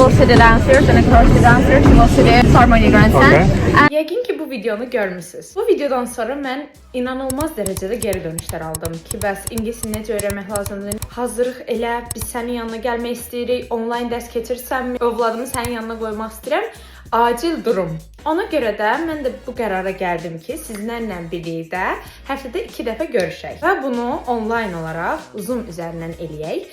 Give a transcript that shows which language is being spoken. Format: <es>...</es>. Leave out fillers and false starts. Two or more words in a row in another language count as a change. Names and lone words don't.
<en>will see the dancers and across the dancers you will see the ceremony grandstand.</en> <az>Okay. Yəqin ki, bu videonu görmüsünüz. Bu videodan sonra mən inanılmaz dərəcədə geri dönüşlər aldım ki, bəs ingilisini necə öyrənmək lazımdır? Hazırlıq elə, biz sənin yanına gəlmək istəyirik, onlayn dərs keçirsənmi, övladımı sənin yanına qoymaq istəyirəm.</az> <tr>Acil durum.</tr> <az>Ona görə də mən də bu qərara gəldim ki, sizlərlə birlikdə həftədə 2 dəfə görüşək və bunu onlayn olaraq Zoom üzərindən eləyək.</az>